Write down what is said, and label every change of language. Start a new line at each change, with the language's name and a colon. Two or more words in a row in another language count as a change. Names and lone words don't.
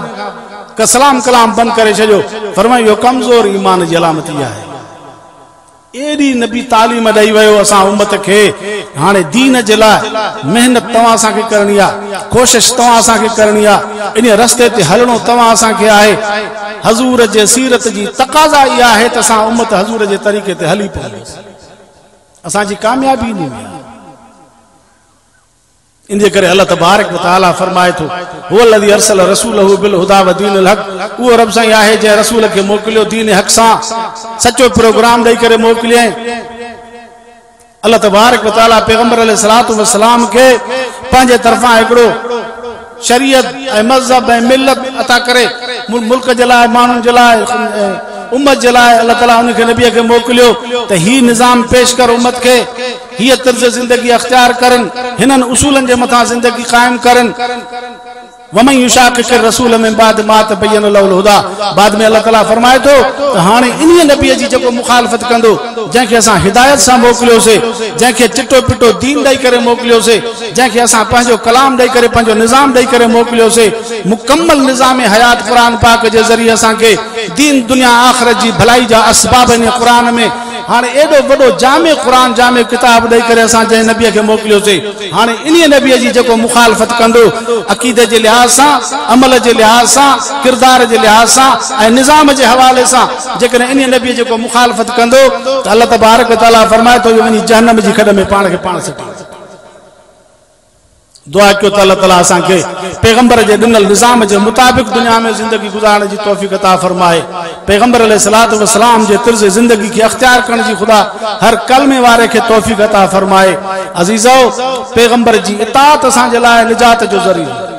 Sindhi: खां सलाम कलाम बंदि करे छॾियो फरमायो इहो कमज़ोर ईमान जी अलामती आहे एडी नबी तालीम ॾेई वियो असां उम्मत खे हाणे दीन जे लाइ मेहनत तव्हां असांखे करणी आहे कोशिश तव्हां असांखे करणी आहे इन रस्ते ते हलणो तव्हां असांखे आहे हज़ूर जे सीरत जी तक़ाज़ा इहा आहे त असां उम्मत हज़ूर जे तरीक़े ते हली पऊं असांजी कामयाबी इन में इन करे अल्लाह
Arabic: تبارك وتعالى
Sindhi: फरमाए थो
Arabic: هو الذي أرسل رسوله بالهدى ودين الحق
Sindhi: उहो रब साईं आहे जे रसूल खे मोकिलियो दीन हक़ सां सचो प्रोग्राम ॾेई करे मोकिलियो अल्लाह
Arabic: تبارك وتعالى
Sindhi: पैगंबर
Arabic: عليه الصلاة والسلام
Sindhi: खे पंहिंजे तरफ़ां हिकिड़ो शरीयत ऐं मज़हब ऐं मिलत अता करे मुल्क जे लाइ माण्हुनि जे लाइ उम्मत जे लाइ अल्लाह ताला उनखे नबीअ खे मोकिलियो त ही निज़ाम पेश कर उम्मत खे हीअ तर्ज़ ज़िंदगी अख्तियार करनि हिननि उसूलनि जे मथां ज़िंदगी क़ाइम करनि
Arabic: ومن يشاقق الرسول من بعد ما تبين له الهدى
Sindhi: बाद में अल्लाह ताला फरमाए थो त हाणे इन्हीअ नबीअ जी जेको मुखालफ़त कंदो जंहिंखे असां हिदायत सां मोकिलियोसीं जंहिंखे चिटो पिटो दीन ॾेई करे मोकिलियोसीं जंहिंखे असां पंहिंजो कलाम ॾेई करे पंहिंजो निज़ाम ॾेई करे मोकिलियोसीं मुकम्मल निज़ाम हयात क़ुरान पाक जे ज़रिए असांखे दीन दुनिया आख़िरत जी भलाई जा असबाब इन क़ुरान में हाणे एॾो वॾो जामे क़ुरान जामे किताब ॾेई करे असां जंहिं नबीअ खे मोकिलियोसीं हाणे इन्हीअ नबीअ जी जेको मुखालफ़त कंदो अक़ीदे जे लिहाज़ सां अमल जे लिहाज़ सां किरदार जे लिहाज़ सां ऐं निज़ाम जे हवाले सां जेकॾहिं इन्हीअ नबीअ जेको मुखालफ़त कंदो त अल्लाह
Arabic: تبارك وتعالى
Sindhi: फरमाए थो वञी जहन्नम जी खॾ में पाण खे पाण सटी दुआ कयो त अल्लाह ताला असांखे पैगंबर जे ॾिनल निज़ाम जे मुताबिक़ दुनिया में ज़िंदगी गुज़ारण जी तौफ़ीक़ अता फरमाए पैगंबर
Arabic: عليه الصلاة والسلام
Sindhi: जे तर्ज़ ज़िंदगी खे अख्तियार करण जी ख़ुदा हर कलमे वारे खे तौफ़ीक़ अता फरमाए अज़ीज़ो पैगंबर जी इताअत असांजे लाइ निजात जो ज़रियो